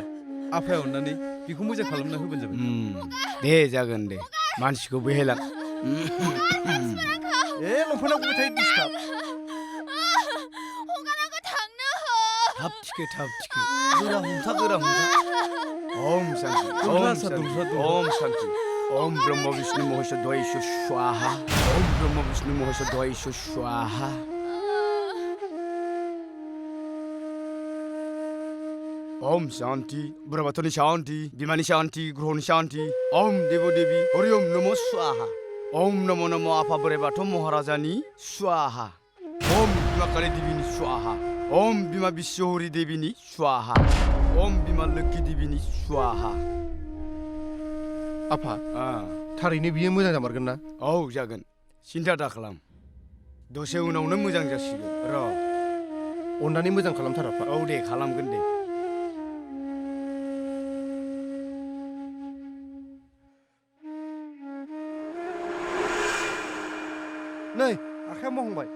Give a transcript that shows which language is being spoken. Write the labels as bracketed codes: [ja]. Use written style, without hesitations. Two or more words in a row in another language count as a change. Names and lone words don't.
[brx] आफाया अननानै बेखौ मोजां खालामना होबानो जाबाय। दे जागोन दे। मानसिखौ बेहायलां। लंपेन्टाव गबाय थायो डिस्टार्ब। थाब थिखो। गोरा हमथा। [sa] ओम शान्ति। ओम शान्ति। ओम ब्रह्म विष्णु महेश द्वैश स्वाहा। ओम ब्रह्म विष्णु महेश द्वैश स्वाहा। ओम शान्ति। [brx] ब्रह्मनि शान्ति। बिमानि शान्ति। ग्रहनि शान्ति। [sa] ओम देवो देवी हरि ओम नमो स्वाहा। ओम नमो [brx] आफा बोराइ बाथौ महाराजानि स्वाहा। ओम बिमा काली देवीनि स्वाहा। ओम बिमा बिश्वहरि देवीनि स्वाहा। ओम बिमा लोक्षि देवीनि स्वाहा। आफा, थारैनो बियो मोजां जामारगोन ना? औ जागोन, सिन्था दा खालाम। दसे उनावनो मोजां जासिगोन। र' अननानै मोजां खालामथार आफा। औ दे खालामगोन दे। नै आखाइया मावहांबाय।